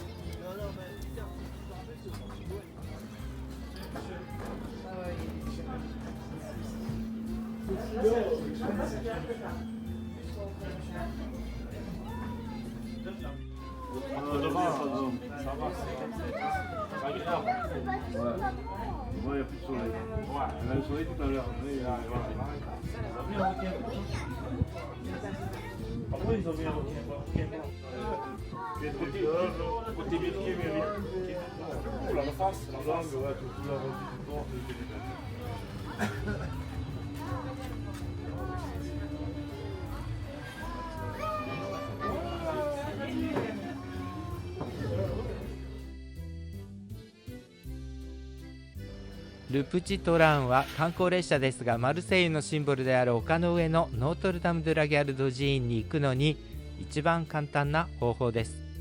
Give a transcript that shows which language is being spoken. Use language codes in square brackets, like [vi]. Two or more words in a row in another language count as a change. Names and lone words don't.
[fr] Il n'y a plus de soleil. Il y a le soleil tout à l'heure. Après, ils ont mis un côté bien qui est bien. Pour la face, la langue, ouais, tout la revue du corps. [ja] ルプチトランは観光列車ですが、マルセイユのシンボルである丘の上のノートルダム・ドゥ・ラ・ギャルド寺院に行くのに一番簡単な方法です。